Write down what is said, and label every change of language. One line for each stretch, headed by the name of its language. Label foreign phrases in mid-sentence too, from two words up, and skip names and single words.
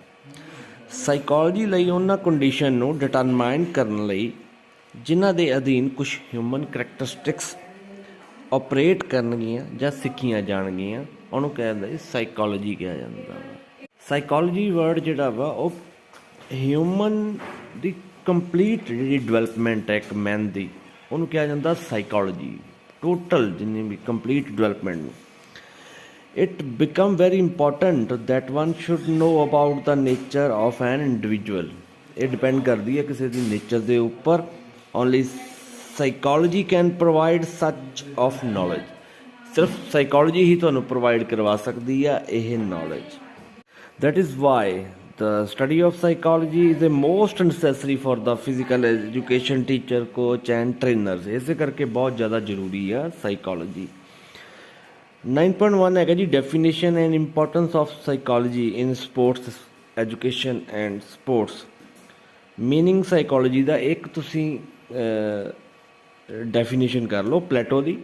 Punjabi: ਸਾਈਕੋਲੋਜੀ ਲਈ ਉਹਨਾਂ ਕੰਡੀਸ਼ਨ ਨੂੰ ਡਿਟਰਮਾਈਨ ਕਰਨ ਲਈ ਜਿਨ੍ਹਾਂ ਦੇ ਅਧੀਨ ਕੁਝ
English: human characteristics
Punjabi: ਆਪਰੇਟ ਕਰਨਗੀਆਂ ਜਾਂ ਸਿੱਖੀਆਂ ਜਾਣਗੀਆਂ ਉਹਨੂੰ ਕਹਿੰਦੇ ਸਾਈਕੋਲੋਜੀ ਕਿਹਾ ਜਾਂਦਾ ਵਾ।
English: psychology word
Punjabi: ਜਿਹੜਾ ਵਾ ਉਹ ਹਿਊਮਨ ਦੀ
English: complete development
Punjabi: ਹੈ ਇੱਕ ਮੈਨ ਦੀ ਉਹਨੂੰ ਕਿਹਾ ਜਾਂਦਾ ਸਾਈਕੋਲੋਜੀ। ਟੋਟਲ ਜਿੰਨੀ ਵੀ
English: complete development
Punjabi: ਨੂੰ
English: it become very important that one should know about the nature of an individual।
Punjabi: ਇਹ ਡਿਪੈਂਡ ਕਰਦੀ ਹੈ ਕਿਸੇ ਦੀ ਨੇਚਰ ਦੇ ਉੱਪਰ।
English: only psychology can provide such of knowledge।
Punjabi: ਸਿਰਫ ਸਾਈਕੋਲੋਜੀ ਹੀ ਤੁਹਾਨੂੰ ਪ੍ਰੋਵਾਈਡ ਕਰਵਾ ਸਕਦੀ ਆ ਇਹ ਨੌਲੇਜ।
English: that is why the study of psychology is the most necessary for the physical education teacher coach and trainers।
Punjabi: ਇਸੇ ਕਰਕੇ ਬਹੁਤ ਜ਼ਿਆਦਾ ਜ਼ਰੂਰੀ ਆ ਸਾਈਕੋਲੋਜੀ। 9.1 ਹੈਗਾ ਜੀ
English: definition and importance of psychology in sports education and sports.
Punjabi: ਮੀਨਿੰਗ ਸਾਈਕੋਲੋਜੀ ਦਾ ਇੱਕ ਤੁਸੀਂ ਡੈਫੀਨੇਸ਼ਨ ਕਰ ਲਓ ਪਲੇਟੋ ਦੀ।